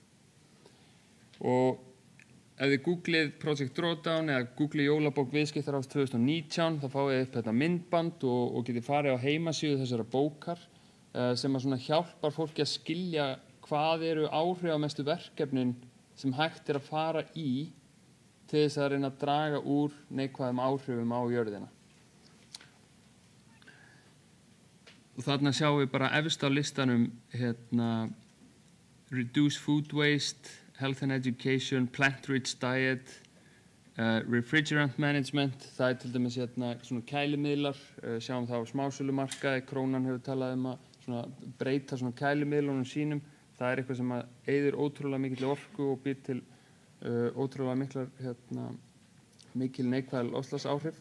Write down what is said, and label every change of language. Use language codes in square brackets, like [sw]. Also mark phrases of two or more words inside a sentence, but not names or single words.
[is] Og ef þið googlið Project Drawdown eða googlið jólabók viðskiptaráðs 2019 þá fáið upp þetta myndband og getið farið á heimasíðu þessara bókar sem að svona hjálpar fólki að skilja hvað eru áhrifamestu verkefnin sem hægt að fara í til þess að reyna að draga úr neikvæðum áhrifum á jörðina. Og þarna sjáum við bara efst á listanum [en] Reduce Food Waste, Health and Education, Plant-Rich Diet, Refrigerant Management, [is] það til dæmis svona kælimiðlar, sjáum það á smásölumarkaði, Krónan hefur talað að breyta svona kælumiðlunum sínum. Það eitthvað sem að eyðir ótrúlega mikil orku og býr til ótrúlega mikil neikvæð loftslagsáhrif.